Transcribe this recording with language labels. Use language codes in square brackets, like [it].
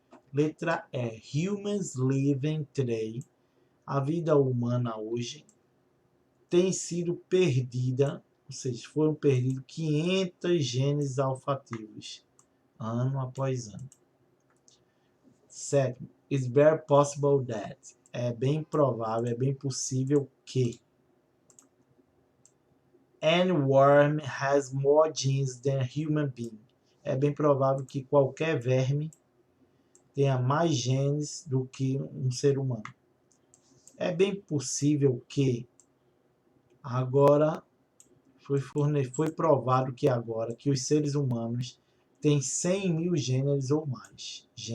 [pt] Letra E. [en] Humans living today. [pt] A vida humana hoje tem sido perdida, ou seja, foram perdidos 500 genes olfativos, ano após ano. Sétimo. [en] It's very possible that. [pt] É bem provável, é bem possível que. [en] Any worm has more genes than a human being. [pt] É bem provável que qualquer verme tenha mais genes do que um ser humano. É bem possível que agora foi provado que agora que os seres humanos têm 100 mil genes ou mais.